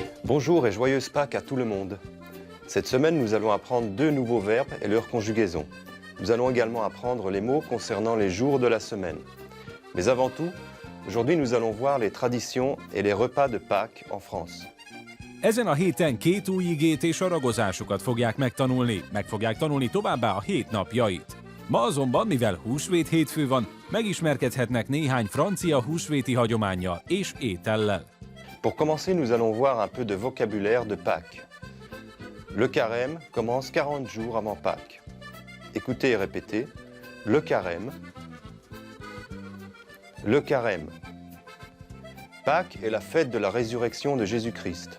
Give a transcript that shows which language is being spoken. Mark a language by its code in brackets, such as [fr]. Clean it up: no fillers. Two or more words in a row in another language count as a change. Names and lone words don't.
[fr] Bonjour et joyeuse Pâques à tout le monde. Cette semaine, nous allons apprendre 2 nouveaux verbes et leur conjugaison. Nous allons également apprendre les mots concernant les jours de la semaine. Mais avant tout, aujourd'hui nous allons voir les traditions et les repas de Pâques en France. [hu] Ezen a héten 2 új igét és a ragozásukat fogják megtanulni. Meg fogják tanulni továbbá a hét napjait. Ma azonban, mivel húsvét hétfő van, megismerkedhetnek néhány francia húsvéti hagyománnyal és étellel. [fr] Pour commencer, nous allons voir un peu de vocabulaire de Pâques. Le carême commence 40 jours avant Pâques. Écoutez et répétez. Le carême. Le carême. Pâques est la fête de la résurrection de Jésus-Christ.